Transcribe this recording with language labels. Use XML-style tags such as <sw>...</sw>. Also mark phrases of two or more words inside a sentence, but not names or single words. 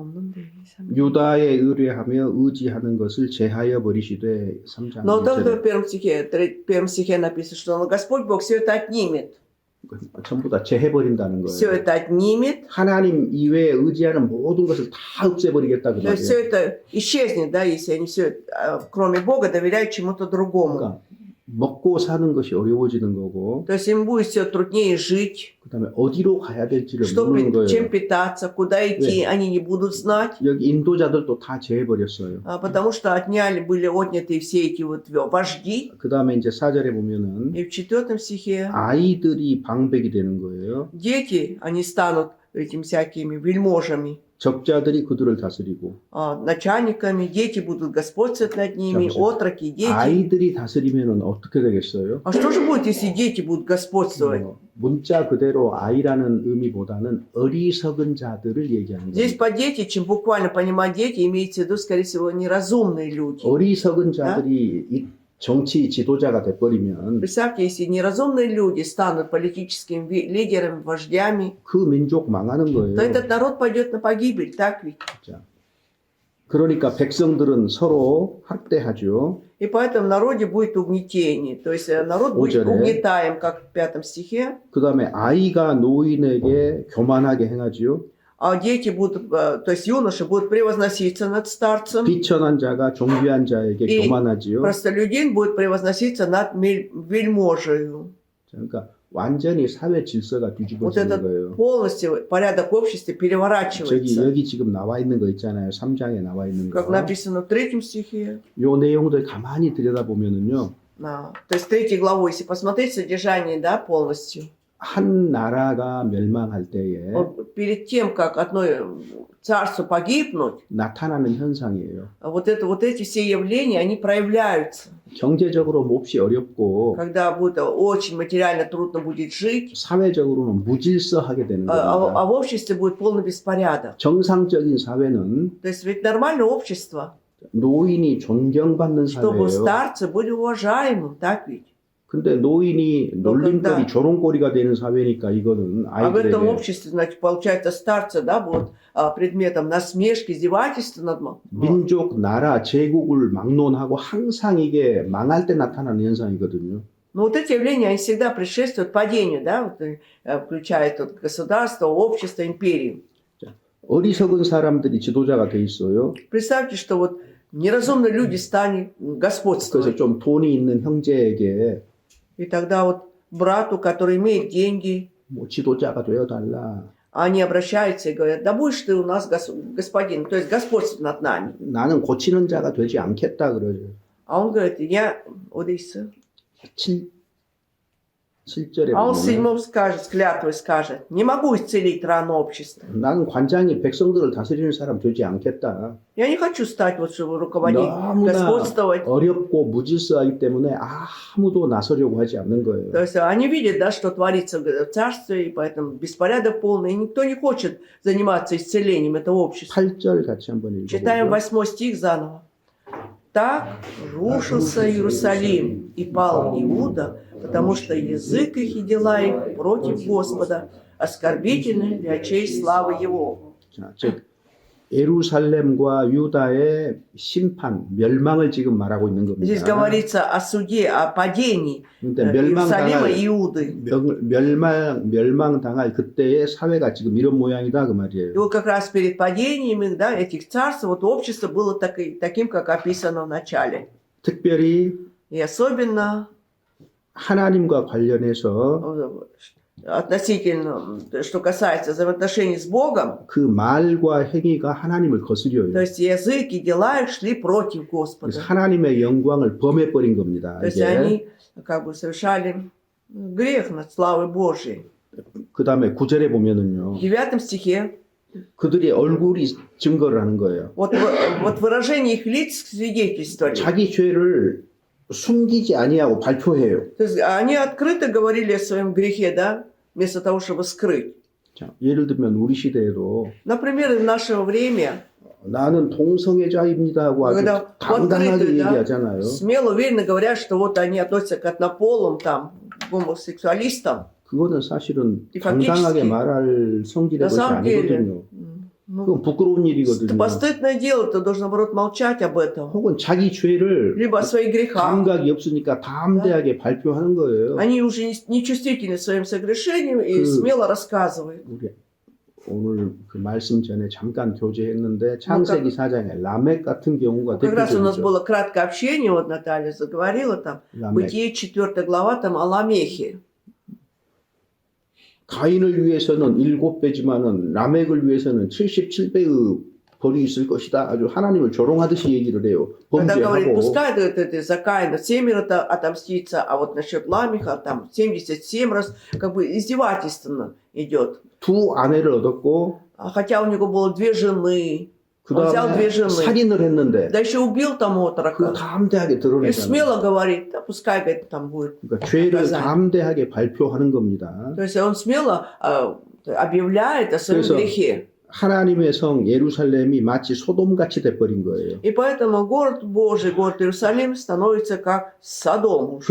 <ko>유다에 의뢰하며 의지하는 것을 제하여 боришиде 3장</ko> <ru>Но тогда</ru> <ko>1절에</ko> <ru>в первом стихе написано, что Господь Бог все это отнимет.</ru> <ko>전부 다 제해버린다는</ko> <ru>Все</ru> <ko>거예요.</ko> <ru>это отнимет.</ru> <ko>하나님 이외에 의지하는 모든 것을 다 없애버리겠다 그</ko> <ru>То есть все</ru> <ko>말이에요.</ko> <ru>это исчезнет, да, если они все, кроме Бога, доверяют чему-то другому.</ru> <ko>그러니까 먹고 사는 것이 어려워지는 거고</ko> <ru>То есть им будет все труднее жить,</ru> <ko>그다음에 어디로 가야 될지를</ko> <ru>что,</ru> <ko>모르는</ko> <ru>чем</ru> <ko>거예요.</ko> <ru>питаться, куда идти, они не будут знать.</ru> <ko>여기 인도자들도 다 제해버렸어요.</ko> <ru>Потому что были отняты все эти вот вожди.</ru> <ko>그다음에 이제 4절에 보면은</ko> <ru>И в 4 стихе</ru> <ko>아이들이 방백이 되는 거예요.</ko> <ru>дети, они станут этими всякими вельможами,</ru> <ko>적자들이 그들을 다스리고</ko> <ru>начальниками, дети будут господствовать над ними,</ru> <ko>잠시만요.</ko> <ru>отроки, дети.</ru> <ko>아이들이 다스리면은 어떻게 되겠어요?</ko> <ru>А что же будет, если дети будут господствовать?</ru> <ko>문자 그대로 아이라는 의미보다는 어리석은 자들을 얘기하는</ko> <ru>Здесь</ru> <ko>거예요.</ko> <ru>по дети, чем буквально понимать дети, имеется в виду, скорее всего, неразумные люди.</ru> <ko>어리석은 자들이 이 정치 지도자가 돼버리면</ko> <ru>Представьте, если неразумные люди станут политическими лидерами, вождями,</ru> <ko>그 민족 망하는 거예요.</ko> <ru>то этот народ пойдет на погибель, так ведь?</ru> <ko>자, 그러니까 백성들은 서로 학대하죠.</ko> <ru>И поэтому в народе будет угнетение. То есть народ будет</ru> <ko>오절에.</ko> <ru>угнетаем, как в 5 стихе.</ru> <ko>그 다음에 아이가 노인에게 교만하게 행하지요.</ko> <ru>А дети будут, то есть юноши будут превозноситься над старцем.</ru> <ko>비천한 자가 존귀한 자에게 이 교만하지요.</ko> <ru>Простолюдин будет превозноситься над вельможею.</ru> <ko>그러니까 완전히 사회 질서가</ko> <ru>Вот</ru> <ko>뒤집어지는</ko> <ru>этот</ru> <ko>거예요.</ko> <ru>полностью порядок в обществе переворачивается.</ru> <ko>여기 지금 나와 있는 거 있잖아요. 3장에 나와 있는 거.</ko> <ru>Как написано в 3 стихе.</ru> <ko>요 내용들 가만히 들여다보면은요.</ko> <ru>То есть 3 главу, если посмотреть содержание, да, полностью.</ru> <ko>한 나라가 멸망할 때에</ko> <ru>Перед тем, как одно царство погибнуть,</ru> <ko>나타나는 현상이에요.</ko> <ru>вот эти все явления, они проявляются.</ru> <ko>경제적으로 몹시 어렵고</ko> <ru>Когда будет очень материально трудно будет жить,</ru> <ko>사회적으로는 무질서하게 되는</ko> <ru>а</ru> <ko>겁니다.</ko> <ru>в обществе будет полный беспорядок.</ru> <ko>정상적인 사회는</ko> <ru>То есть ведь нормальное общество,</ru> <ko>노인이 존경받는</ko> <ru>чтобы</ru> <ko>사회예요.</ko> <ru>старцы были уважаемым, так ведь?</ru> <ko>근데 노인이 놀림거리, 조롱거리가 되는 사회니까 이거는</ko> <ru>А в этом</ru> <ko>아이들에게</ko> <ru>обществе, значит, получается, старцы, да, будут предметом насмешки, издевательства над</ru> <ko>민족, 나라, 제국을 막론하고 항상 이게 망할 때 나타나는 현상이거든요.</ko> <ru>Но вот эти явления, они всегда предшествуют падению, да, вот, включая тут государство, общество, империю.</ru> <ko>어리석은 사람들이 지도자가 돼 있어요.</ko> <ru>Представьте, что вот неразумные люди станут</ru> <ko>그래서</ko> <ru>господствовать.</ru> <ko>좀 돈이 있는 형제에게</ko> <ru>И тогда вот брату, который имеет деньги,</ru> <ko>뭐 지도자가 되어달라.</ko> <ru>они обращаются и говорят, да будешь ты у нас господин, то есть господствует над нами.</ru> <ko>나는 고치는 자가 되지 않겠다 그러죠.</ko> <ru>А он говорит, я, вот и всё.</ru> <ko>7절에</ko> <ru>А он в</ru> <ko>보면</ko> <ru>7 скажет, с клятвой скажет, не могу исцелить рану общества.</ru> <ko>나는 관장이 백성들을 다스리는 사람 되지 않겠다.</ko> <ru>Я не хочу стать вот, чтобы руководить,</ru> <ko>너무나</ko> <ru>господствовать.</ru> <ko>어렵고 무질서하기 때문에 아무도 나서려고 하지 않는 거예요.</ko> <ru>То есть они видят, да, что творится в царстве, и поэтому беспорядок полный, и никто не хочет заниматься исцелением этого общества.</ru> <ko>8절 같이 한번</ko> <ru>Читаем</ru> <ko>읽어보죠.</ko> <ru>8 стих заново. Так рушился Иерусалим и пал Иуда, потому что язык их и дела их против Господа, оскорбительны для очей славы Его.</ru> <ko>자, 즉 예루살렘과 유다의 심판, 멸망을 지금 말하고 있는</ko> <ru>Здесь</ru> <ko>겁니다.</ko> <ru>говорится о суде, о падении</ru> <ko>그러니까</ko> <ru>Иерусалима и Иуды.</ru> <ko>멸망당할 그때의 사회가 지금 이런 모양이다 그</ko> <ru>И</ru> <ko>말이에요.</ko> <ru>вот как раз перед падениями, да, этих царств, вот общество было таким, как описано в начале.</ru> <ko>특별히</ko> <ru>И особенно</ru> <ko>하나님과 관련해서</ko> <ru>относительно, что касается взаимоотношений с Богом,</ru> <ko>그 말과 행위가 하나님을</ko> <ru>то</ru> <ko>거스려요.</ko> <ru>есть язык и дела их шли против</ru> <ko>그래서</ko> <ru>Господа.</ru> <ko>하나님의 영광을 범해버린 겁니다.</ko> <ru>То есть</ru> <ko>이게.</ko> <ru>они как бы совершали грех над славой Божьей.</ru> <ko>그 다음에 9절에 보면은요.</ko> <ru>В 9 стихе</ru> <ko>그들의 얼굴이 증거를 하는 거예요.</ko> <ru>вот выражение их лиц свидетельствовали.</ru> <ko>자기 죄를 숨기지 아니하고 발표해요.</ko> <ru>То есть они открыто говорили о своем грехе, да, вместо того, чтобы скрыть.</ru> <ko>자, 예를 들면 우리 시대에도</ko> <ru>Например, в наше время</ru> <ko>나는 동성애자입니다 하고 아주</ko> <ru>когда в</ru> <ko>당당하게</ko> <ru>открытую, да,</ru> <ko>얘기하잖아요.</ko> <ru>смело, уверенно говорят, что вот они относятся к однополым, там, гомосексуалистам.</ru> <ko>그거는 사실은 이 당당하게</ko> <ru>faktiski,</ru> <ko>말할 성질의</ko> <ru>на</ru> <ko>것이</ko> <ru>самом деле,</ru> <ko>아니거든요.</ko> <ru>ну,</ru> <ko>그건 부끄러운 일이거든요.</ko> <ru>постыдное дело, ты должен, наоборот, молчать об этом.</ru> <ko>혹은 자기 죄를</ko> <ru>Либо о своих грехах.</ru> <ko>감각이 없으니까 담대하게 발표하는 거예요.</ko> <ru>Они уже не чувствительны своим согрешением и смело рассказывают.</ru> <ko>우리 오늘 그 말씀 전에 잠깐 교제했는데 창세기 4장에 라멕 같은 경우가</ko> <ru>Как раз у нас</ru> <ko>대표적이죠.</ko> <ru>было краткое общение, вот Наталья заговорила там,</ru> <ko>라멕.</ko> <ru>Бытие 4 глава, там о Ламехе.</ru> <ko>가인을 위해서는 7배지만은 라멕을 위해서는 77배의 벌이 있을 것이다. 아주 하나님을 조롱하듯이 얘기를 해요.</ko> <ru>Когда говорит,</ru> <ko>범죄하고.</ko> <ru>пускай это за Каина 7 отомстится, а вот насчет Ламеха там 77 раз, как бы издевательственно идет.</ru> <ko>두 아내를 얻었고</ko> <ru>Хотя у него было 2 жены,</ru> <ko>그</ko> <ru>он взял 2</ru> <ko>다음에</ko> <ru>жены,</ru> <ko>살인을 했는데</ko> <ru>да еще убил там</ru> <ko>그</ko> <ru>отрока.</ru> <ko>담대하게</ko> <ru>И</ru> <ko>드러내잖아요.</ko> <ru>смело говорит, да пускай говорит, там будет.</ru> <ko>그러니까 죄를</ko> <ru>наказание.</ru> <ko>담대하게 발표하는 겁니다.</ko> <ru>То есть он смело объявляет о своем</ru> <ko>그래서</ko> <ru>грехе.</ru> <ko>하나님의 성 예루살렘이 마치 소돔같이 돼버린 거예요.</ko> <ru>И поэтому город Божий, город Иерусалим становится как Содом уже.</ru>